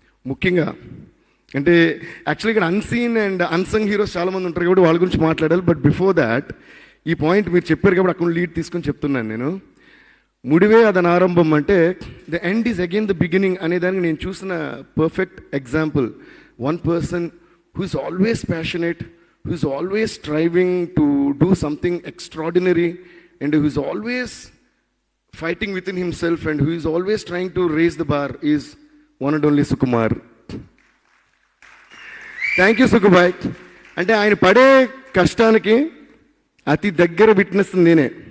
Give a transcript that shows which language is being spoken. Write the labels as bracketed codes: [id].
[te] ముఖ్యంగా అంటే యాక్చువల్లీ ఇక్కడ [en] unseen and unsung heroes [te] చాలామంది ఉంటారు కాబట్టి వాళ్ళ గురించి మాట్లాడాలి. [en] but before that [te] ఈ పాయింట్ మీరు చెప్పారు కాబట్టి అక్కడ లీడ్ తీసుకొని చెప్తున్నాను నేను. ముడివే అదని ఆరంభం అంటే [en] the end is again the beginning [te] అనేదానికి నేను చూసిన perfect example. [en] One person who is always passionate, who is always striving to do something extraordinary, and who is always fighting within himself, and who is always trying to raise the bar, is one and only Sukumar. Thank you, Sukubhai. [te] అంటే ఆయన పడే కష్టానికి అతి దగ్గర witness నేనే.